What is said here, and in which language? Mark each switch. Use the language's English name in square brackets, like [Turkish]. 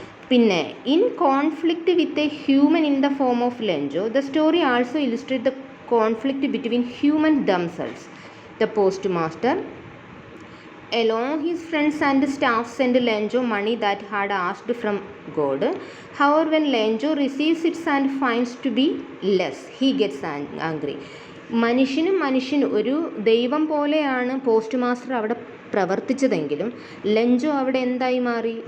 [English] പിന്നെ in conflict with a human in the form of Lencho, the story also illustrate the conflict between human themselves. The post master along his friends and staff sent Lenjo money that had asked from God. However, when Lenjo receives it and finds to be less, he gets angry. [Malayalam] മനുഷ്യന് ഒരു ദൈവം പോലെയാണ് post master അവിടെ പ്രവർത്തിച്ചതെങ്കിലും ലഞ്ചോ അവിടെ എന്തായി മാറി?